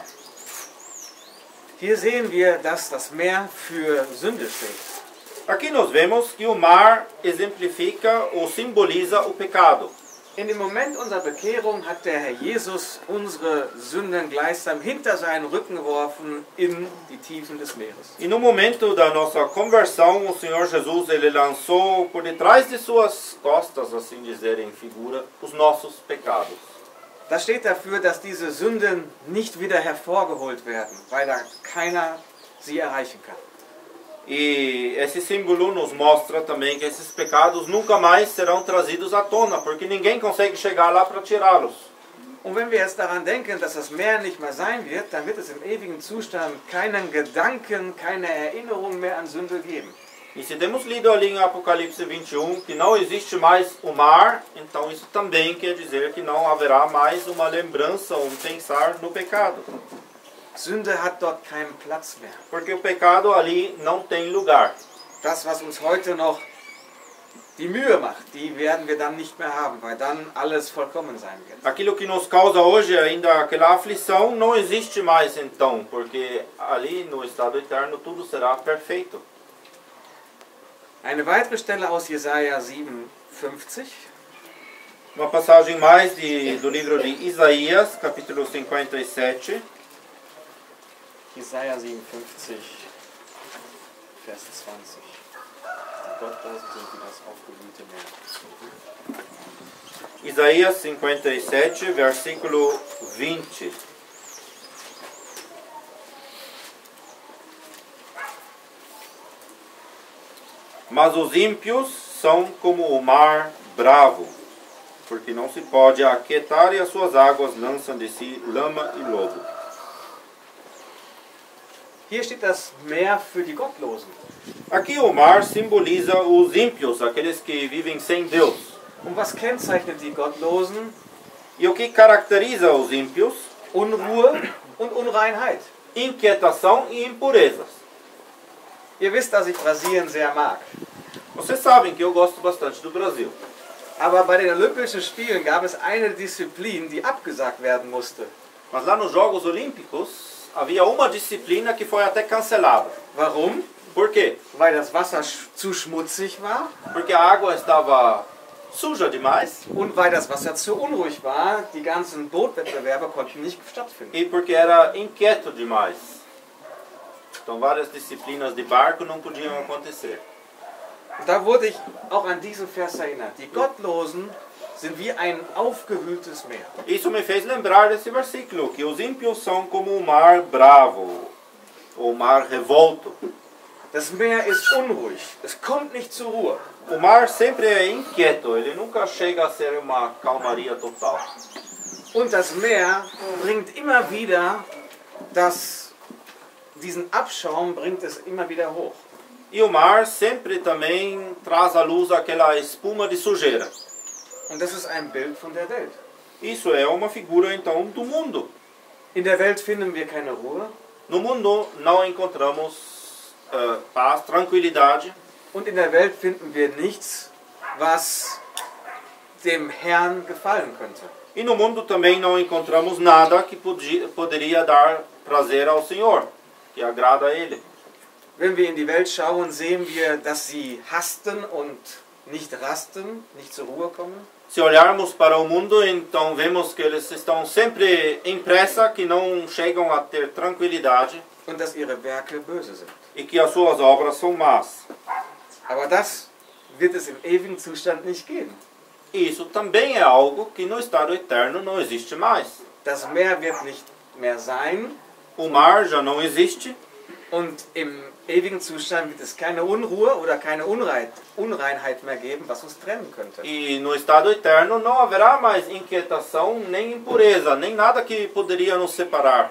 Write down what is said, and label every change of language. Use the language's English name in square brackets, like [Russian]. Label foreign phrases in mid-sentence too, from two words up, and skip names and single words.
[German] Hier sehen wir, dass das Meer für Sünde steht. [Portuguese] Aqui nós vemos que o mar exemplifica ou simboliza o pecado. [German] In dem Moment unserer Bekehrung hat der Herr Jesus unsere Sünden gleichsam hinter seinen Rücken geworfen in die Tiefen des Meeres. [Portuguese] E no momento da nossa conversão, o Senhor Jesus ele lançou por detrás de suas costas, assim dizer em figura, os nossos pecados. [German] Das steht dafür, dass diese Sünden nicht wieder hervorgeholt werden, weil da keiner sie erreichen kann. [Portuguese] E esse símbolo nos mostra também que esses pecados nunca mais serão trazidos à tona, porque ninguém consegue chegar lá para tirá-los. [German] Und wenn wir jetzt daran denken, dass das Meer nicht mehr sein wird, dann wird es im ewigen Zustand keinen Gedanken, keine Erinnerung mehr an Sünde geben. [Portuguese] E se temos lido ali em Apocalipse 21 que não existe mais o mar, então isso também quer dizer que não haverá mais uma lembrança, um pensar no pecado. [German] Sünde hat dort keinen Platz mehr. [Portuguese] Porque o pecado ali não tem lugar. [German] Das, was uns heute noch die Mühe macht, die werden wir dann nicht mehr haben, weil dann alles vollkommen sein wird. [Portuguese] Aquilo que nos causa hoje ainda aquela aflição não existe mais então, porque ali no estado eterno tudo será perfeito. [German] Eine weitere Stelle aus Jesaja 57. [Portuguese] Uma passagem mais do livro de Isaías, capítulo 57. [German] Jesaja 57, Vers 20. Die Gottlosen sind wie das aufgewühlte Meer. [Portuguese] Isaías 57, versículo 20. Mas os ímpios são como o mar bravo, porque não se pode aquietar e as suas águas lançam de si lama e lodo. [German] Hier steht das Meer für die Gottlosen. [Portuguese] Aqui o mar simboliza os ímpios, aqueles que vivem sem Deus. [German] Und was kennzeichnet die Gottlosen? [Portuguese] E o que caracteriza os ímpios? [German] Unruhe und Unreinheit. [Portuguese] Inquietação e impurezas. [German] Ihr wisst, dass ich Brasilien sehr mag. [Portuguese] Vocês sabem que eu gosto bastante do Brasil. [German] Aber bei den Olympischen Spielen gab es eine Disziplin, die abgesagt werden musste. [Portuguese] Mas lá nos Jogos Olímpicos havia uma disciplina que foi até cancelada. [German] Warum? [Portuguese] Por quê? [German] Weil das Wasser zu schmutzig war [Portuguese] Porque a água estava suja demais [German] und weil das Wasser zu unruhig war. Die ganzen Bootwettbewerbe konnten nicht stattfinden. [Portuguese] e porque era inquieto demais. Então várias disciplinas de barco não podiam acontecer. [German] Und da wurde ich auch an diesen Vers erinnert. Die Gottlosen sind wie ein aufgewühltes Meer. [Portuguese] Isso me fez lembrar desse versículo, que os ímpios são como o mar bravo, o mar revolto. [German] Das Meer ist unruhig. Es kommt nicht zur Ruhe. [Portuguese] O mar sempre é inquieto, ele nunca chega a ser uma calmaria total. [German] Und das Meer bringt immer wieder diesen Abschaum bringt es immer wieder hoch. [Portuguese] E o mar sempre também traz à luz aquela espuma de sujeira. [German] Und das ist ein Bild von der Welt. [Portuguese] Isso é uma figura então do mundo. [German] In der Welt finden wir keine Ruhe. [Portuguese] No mundo não encontramos paz, tranquilidade. [German] Und in der Welt finden wir nichts, was dem Herrn gefallen könnte. [Portuguese] E no mundo também não encontramos nada que poderia dar prazer ao Senhor, que agrada a Ele. [German] Wenn wir in die Welt schauen, sehen wir, dass sie hasten und nicht rasten, nicht zur Ruhe kommen. [Portuguese] Se olharmos para o mundo, então vemos que eles estão sempre em pressa, que não chegam a ter tranquilidade. [German] Und dass ihre Werke böse sind. [Portuguese] E que as suas obras são más. [German] Aber das wird es im ewigen Zustand nicht geben. [Portuguese] E isso também é algo que no estado eterno não existe mais. [German] Das Meer wird nicht mehr sein. [Portuguese] O mar já não existe. [German] Und im ewigen Zustand wird es keine Unruhe oder keine Unreinheit mehr geben, was uns trennen könnte. [Portuguese] E no estado eterno não haverá mais inquietação, nem impureza, nem nada que poderia nos separar.